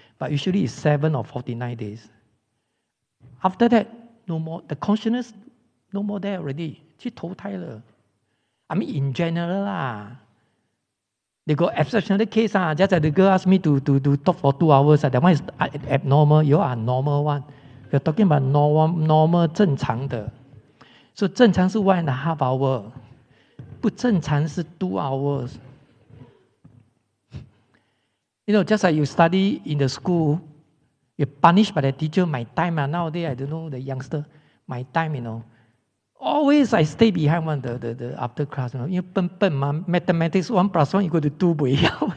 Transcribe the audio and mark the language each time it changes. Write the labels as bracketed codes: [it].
[en] But usually it's 7 or 49 days. After that, no more. The consciousness, no more there already. [zh] 去投胎了. [en] I mean, in general lah. They got exceptional case just like the girl asked me to talk for 2 hours. That one is abnormal. You are normal one. We're talking about normal [zh] 正常的。 [en] So [zh] 正常是 [en] 1.5 hour， [zh] 不正常是 [en] 2 hours. You know, just like you study in the school, you're punished by the teacher. My time nowadays, I don't know the youngster. My time, you know, always I stay behind one the after class. You know, [zh] 因为笨嘛 [en] ，mathematics 1 + 1 = 2 [zh] 不要。